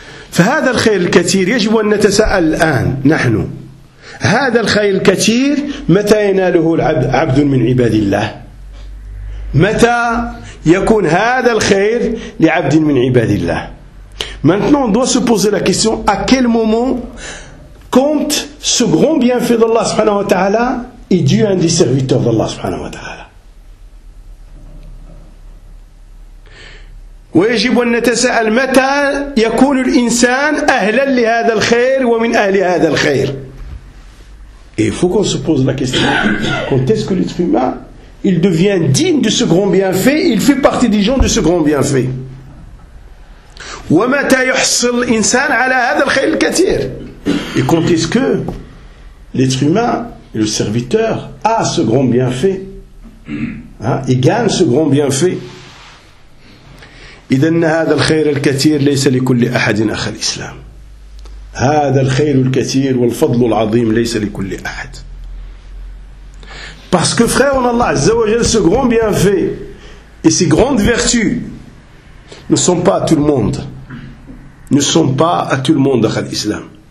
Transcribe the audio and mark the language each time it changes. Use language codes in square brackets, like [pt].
[ar] فهذا الخير الكثير يجب أن نتساءل الآن نحن هذا الخير الكثير متى يناله العبد عبد من عباد الله [fr] متى يكون هذا الخير لعبد من عباد الله maintenant on doit se poser la question à quel moment compte ce grand bienfait d'Allah subhanahu wa ta'ala est dû à un des serviteurs d'Allah subhanahu wa ta'ala. [ar] ويجب أن نتساءل متى يكون الإنسان أهلا لهذا الخير ومن أهل هذا الخير. [fr] Et il faut qu'on se pose la question. Quand est-ce que l'être humain il devient digne de ce grand bienfait, il fait partie des gens de ce grand bienfait. [ar] ومتى يحصل الإنسان على هذا الخير الكثير. [fr] Et quand est-ce que l'être humain, le serviteur, a ce grand bienfait, il gagne ce grand bienfait. [ar] إذن هذا الخير الكثير ليس لكل أحد أخ الإسلام [fr] هذا الخير الكثير والفضل العظيم ليس لكل أحد parce que frère en Allah عز وجل ce grand bienfait et ces grandes vertus ne sont pas à tout le monde ne sont pas à tout le monde أخ الإسلام